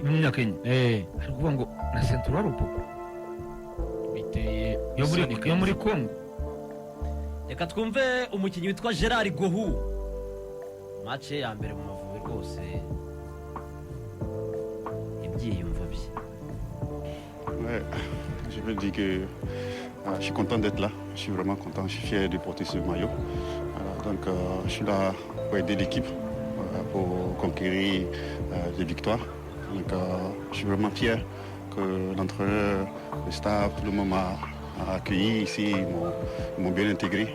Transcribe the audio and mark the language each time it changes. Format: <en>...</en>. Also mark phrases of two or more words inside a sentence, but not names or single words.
<rw>mu myaka enye ari kuvuga ngo na Central Rupopo biteye yo muri Congo reka twumve umukinnyi witwa Gerard Gohu match ya mbere mu Mavubi rwose ibyiyumvo bye</rw> <fr>Ouais, je veux dire que je suis content d'être là, je suis vraiment content, je suis fier de porter ce maillot. Donc je suis là pour aider l'équipe, pour conquérir des victoires. Donc je suis vraiment fier l'entraîneur, le staff, tout le monde m'a accueilli ici, ils m'ont bien intégré.</fr>